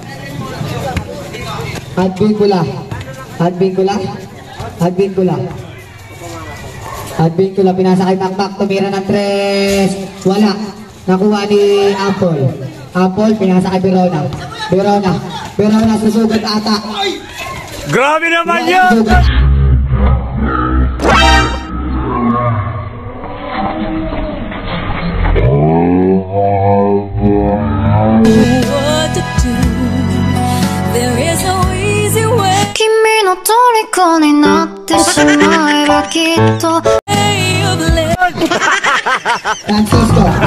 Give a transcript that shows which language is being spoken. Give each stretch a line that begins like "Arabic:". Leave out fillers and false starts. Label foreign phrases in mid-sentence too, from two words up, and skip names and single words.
Filipino: Hadbin Kula, pinasa kay Makmak, tumira ng 3. Wala. Nakuha ni Apple, pinasa kay Verona, susugod ata. Grabe naman yun!
English: What to do? There is no easy way.
Japanese: 君の虜になってしまえばきっと
Filipino: Francisco.